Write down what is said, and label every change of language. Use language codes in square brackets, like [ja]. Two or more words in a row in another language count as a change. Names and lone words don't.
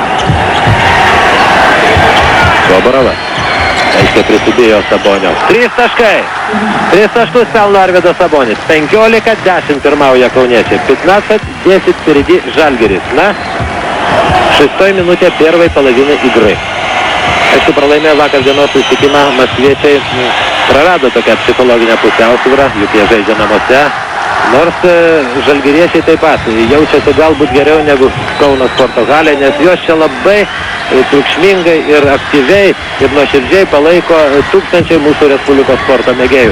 [lt] Goborovas. Aiškiai prisidėjo Sabonio. 3 taškai. 3 taškus pelno Arvydas Sabonis. 15-10 pirmauja kauniečiai. 15-10 впереди Žalgiris. [ru] На 6 minutė первой половины игры. [lt] Aišku, pralaimėjo vakar dienos susitikimą. Maskviečiai prarado tokią psichologinę pusiausvyrą, juk jie žaidžia namuose. Nors žalgiriečiai taip pat jaučiasi galbūt geriau negu Kauno sporto halė, nes juos čia labai triukšmingai ir aktyviai ir nuoširdžiai palaiko tūkstančiai mūsų Respublikos sporto mėgėjų.